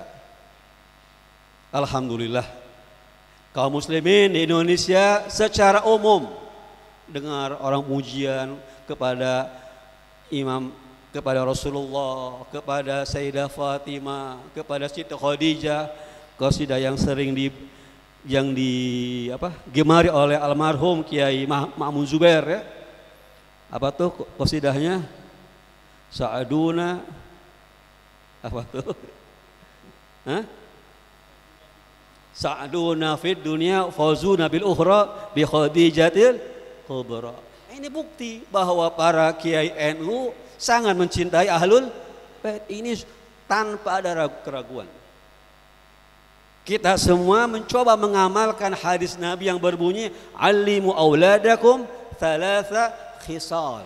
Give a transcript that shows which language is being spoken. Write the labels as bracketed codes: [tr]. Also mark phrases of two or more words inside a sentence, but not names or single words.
[id] Alhamdulillah kaum muslimin di Indonesia secara umum dengar orang pujian kepada imam, kepada Rasulullah, kepada Sayyidah Fatimah, kepada Siti Khadijah, qasidah yang sering gemari oleh almarhum Kiai Ma'mun Zubair ya. Apa tuh qasidahnya? Sa'aduna apa tuh? [ar] سعدنا في الدنيا فوزنا بالأخرى بخديجة الكبرى. [id] Ini bukti bahwa para kiai NU sangat mencintai Ahlul Bait. Ini tanpa ada keraguan. Kita semua mencoba mengamalkan hadis Nabi yang berbunyi [ar] علموا أولادكم ثلاث خصال.